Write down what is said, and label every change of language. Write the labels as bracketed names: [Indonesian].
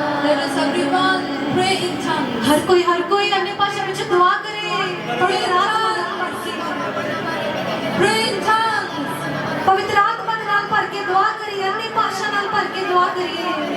[English] Let us everyone pray in tongues. [Hindi] हर कोई अन्य भाषा में दुआ करे। पवित्र आत्मा [English] pray in tongues. [Punjabi] पवित्र आत्मा नाल भर के दुआ करिए, अन्य भाषा नाल भर के दुआ करिए।